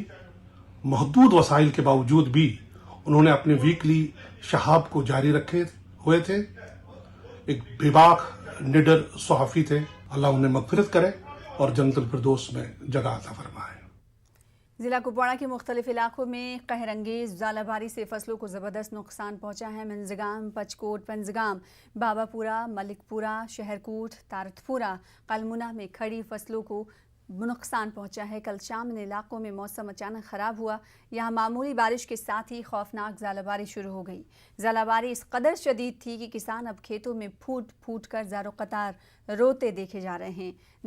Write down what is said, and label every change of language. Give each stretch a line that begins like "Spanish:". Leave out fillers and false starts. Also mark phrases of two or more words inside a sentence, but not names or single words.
Hindi: महदूद वसाइल के बावजूद भी उन्होंने अपने वीकली शहाब को जारी रखे हुए थे। एक बेबाक निडर सहाफ़ी थे। अल्लाह उन्हें मग़फ़िरत करे और जन्नतुल फिरदौस में जगह अता फरमाए। ज़िला कुपवाड़ा के मुख्तलिफ इलाकों में कहरंगेज़ ज़ालाबारी से फसलों को ज़बरदस्त नुकसान पहुँचा है। मंजगाम, पचकोट, पंजगाम, बाबापुरा, मलिकपुरा, शहरकूट, तारतपुरा, कलमुना में खड़ी फसलों को नुकसान पहुंचा है। कल शाम इन इलाकों में मौसम अचानक ख़राब हुआ। यहाँ मामूली बारिश के साथ ही खौफनाक ज़ालाबारी शुरू हो गई। ज़ालाबारी इस कदर शदीद थी कि किसान अब खेतों में फूट फूट कर ज़ारो कतार रोते देखे जा रहे हैं।